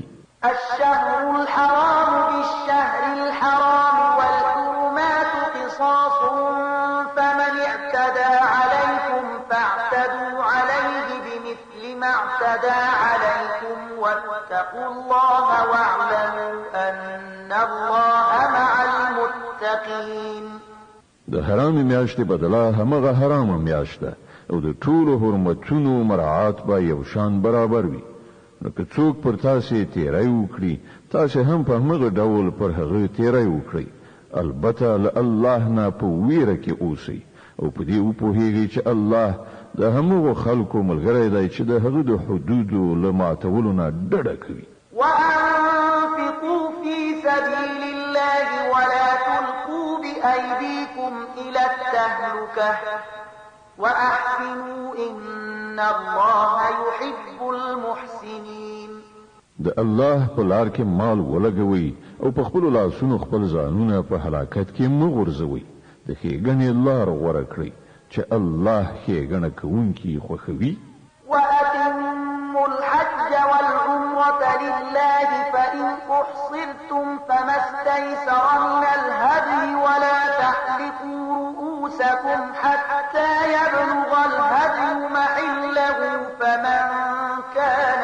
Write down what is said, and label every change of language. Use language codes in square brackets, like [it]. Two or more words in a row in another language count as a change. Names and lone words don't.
[ar] الشهر الحرام بالشهر الحرام والحرمات قصاص فمن اعتدى عليكم فاعتدوا عليه بمثل ما اعتدى عليكم واتقوا الله واعلموا أن الله مع المتقين [ps] د حرام میاشتې بدله همغه حرامه میاشت ده او د ټولو حرمتونو مراعات به یو شان برابر وي نو که څوک پر تاسې تیری وکړي تاسې هم په همغه ډول پر هغه تیری وکړئ البته له الله نه په ویره کې اوسئ او په دې وپوهیږئ چې الله د همغو خلکو ملګری دی چې د هغه د حدودو له ماتولو نه ډډه کوي [ar] وأنفقوا في سبيل الله ولا تلقوا بأيديكم إلى التهلكة وأحسنوا إن الله يحب المحسنين [ps] د الله په لار کې مال ولګوي او په خپل لاسونو خپل ځانونه په هلاکت کې مغورځوي د ښېګڼې لار غوره کړئ چې الله ښېګڼه کوونکي خوښوي. [ar] وأتموا الحج والعمرة لله فإن أحصرتم فما استيسر من الهدي ولا تحلقوا رؤوسكم حتى يبلغ الهدي محله فمن كان